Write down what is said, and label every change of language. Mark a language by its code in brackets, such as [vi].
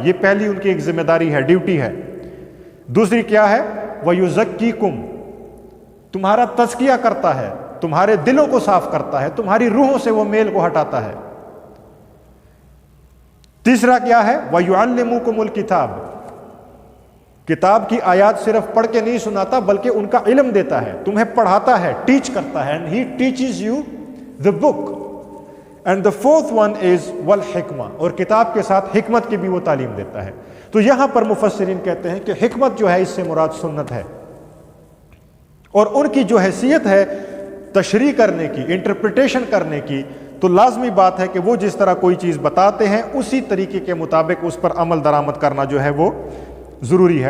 [ur] یہ پہلی ان کی ایک ذمہ داری ہے، ڈیوٹی ہے. دوسری کیا ہے، وَيُزَكِّيكُمْ، تمہارا تزکیہ کرتا ہے، تمہارے دلوں کو صاف کرتا ہے، تمہاری روحوں سے وہ میل کو ہٹاتا ہے. تیسرا کیا ہے، [ar] وَيُعَلِّمُكُمُ الْكِتَابَ، [ur] کتاب کی آیات صرف پڑھ کے نہیں سناتا بلکہ ان کا علم دیتا ہے، تمہیں پڑھاتا ہے، ٹیچ کرتا ہے. [en] And he teaches you the book. [ur] And the fourth one is والحکمہ، اور کتاب کے ساتھ حکمت کی بھی وہ تعلیم دیتا ہے. تو یہاں پر مفسرین کہتے ہیں کہ حکمت جو ہے اس سے مراد سنت ہے، اور ان کی جو حیثیت ہے تشریح کرنے کی، انٹرپریٹیشن کرنے کی، تو لازمی بات ہے کہ وہ جس طرح کوئی چیز بتاتے ہیں اسی طریقے کے مطابق اس پر عمل درآمد کرنا جو ہے وہ ضروری ہے.